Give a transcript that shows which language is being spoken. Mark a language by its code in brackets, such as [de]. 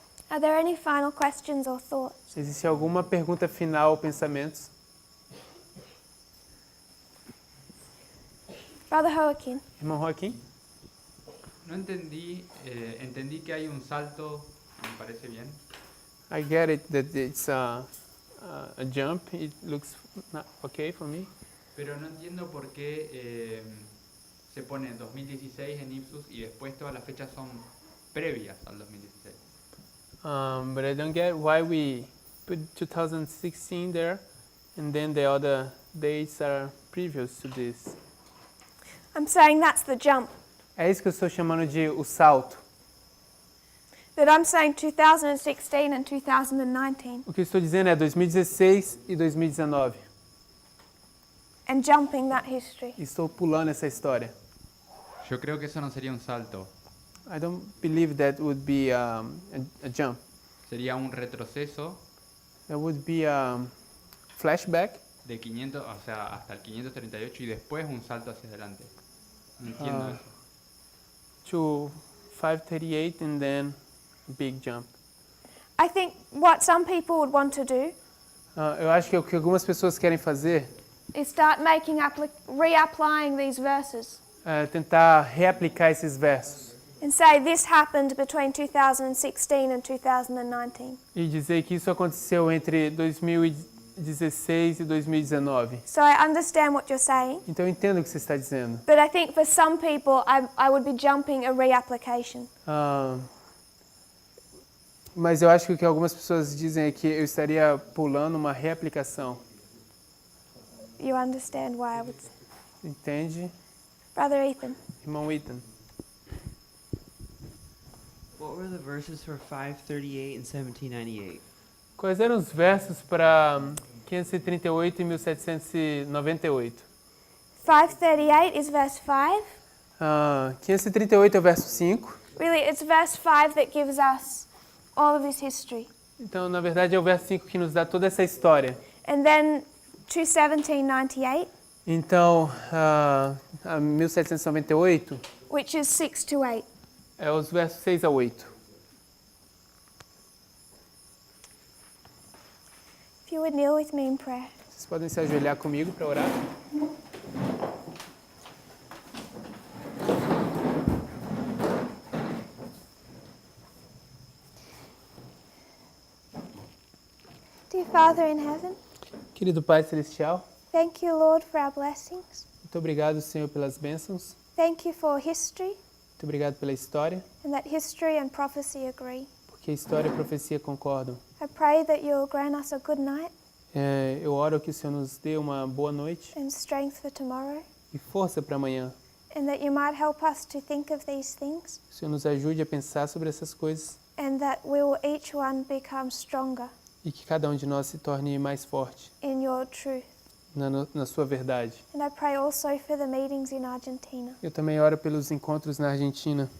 [en] Are there any final questions or thoughts? [pt] Existe alguma pergunta final ou pensamentos? [en] Brother Joaquin. [pt] Irmão Joaquim? [es] No entendí, entendí que hay un salto, me parece bien. [en] I get it that it's a jump. It looks okay for me. [es] Pero no entiendo por qué se pone 2016 en Ipsos y después todas las fechas son previas al 2016. [en] But I don't get why we put 2016 there and then the other dates are previous to this. I'm saying that's the jump. [pt] É isso que eu estou chamando de o salto. [en] But I'm saying 2016 and 2019. [pt] O que eu estou dizendo é 2016 e 2019. [en] And jumping that history. [pt] Estou pulando essa história. [es] Yo creo que eso no sería un salto. [en] I don't believe that would be a jump. [es] Sería un retroceso. [en] That would be a flashback. [es] De 500, o sea, hasta el 538 y después un salto hacia adelante. No entiendo eso. [en] To 538 and then big jump. I think what some people would want to do [pt] Eu acho que o que algumas pessoas querem fazer [en] is start reapplying these verses [pt] é tentar reaplicar esses versos [en] and say this happened between 2016 and 2019. [pt] e dizer que isso aconteceu entre 2016 e 2019. [en] So I understand what you're saying, [pt] Então eu entendo o que você está dizendo. [en] but I think for some people I would be jumping a reapplication. [pt] Mas eu acho que o que algumas pessoas dizem é que eu estaria pulando uma reaplicação. [en] You understand why I would say. [pt] Entende? [en] Brother Ethan. [pt] Irmão Ethan. [en] What were the verses for 538 and 1798? [pt] Quais eram os versos para 538 e 1798? [en] 538 is verse 5. [pt] 538 é o verso 5. [en] Really, it's verse 5 that gives us all of this history. [pt] Então, na verdade, é o verso 5 que nos dá toda essa história. [en] And then to 1798. [pt] Então, 1798 [en] which is 6 to 8. [pt] É os versos 6 a 8. [en] If you would kneel with me in prayer. [pt] Vocês podem se ajoelhar comigo para orar? [en] Dear Father in heaven, [pt] Querido Pai Celestial, [en] thank you, Lord, for our blessings. [pt] muito obrigado, Senhor, pelas bênçãos. [en] Thank you for history, [pt] Muito obrigado pela história, [en] and that history and prophecy agree. [pt] porque história e profecia concordam. [en] I pray that you'll grant us a good night [pt] Eu oro que o Senhor nos dê uma boa noite [en] and strength for tomorrow, [pt] e força para amanhã. [en] and that you might help us to think of these things, [pt] Que o Senhor nos ajude a pensar sobre essas coisas [en] and that we will each one become stronger [pt] e que cada um de nós se torne mais forte [en] in your truth. [pt] na sua verdade. [en] And I pray also for the meetings in Argentina, [pt] Eu também oro pelos encontros na Argentina.